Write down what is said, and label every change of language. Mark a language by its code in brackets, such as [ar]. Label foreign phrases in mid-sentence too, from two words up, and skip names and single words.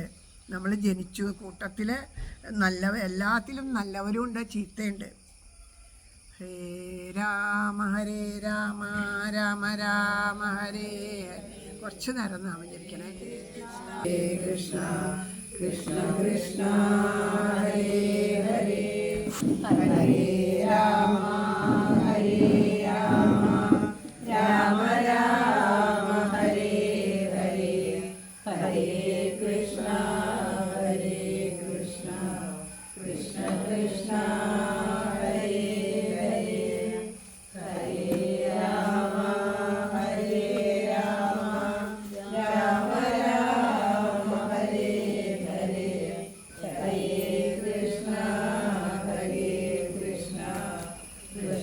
[ml] നമ്മൾ ജനിച്ചു കൂട്ടത്തിൽ എല്ലാത്തിലും നല്ലവരും ഉണ്ട്, ചീത്തയുണ്ട്. [sa] ഹരേ രാമ ഹരേ രാമ രാമ രാമ ഹരേ ഹരേ. [ml] കുറച്ച് നേരം നാമം ജപിക്കണേ. [sa] ഹരേ കൃഷ്ണ കൃഷ്ണ കൃഷ്ണ ഹരേ ഹരേ ഹരേ രാമ ഹരേ രാമ രാമ രാമ ഹരേ ഹരേ ഹരേ കൃഷ്ണ ഹരേ കൃഷ്ണ കൃഷ്ണ കൃഷ്ണ ഹരേ ഹരേ ഹരേ രാമ ഹരേ രാമ രാമ രാമ ഹരേ ഹരേ ഹരേ കൃഷ്ണ കൃഷ്ണ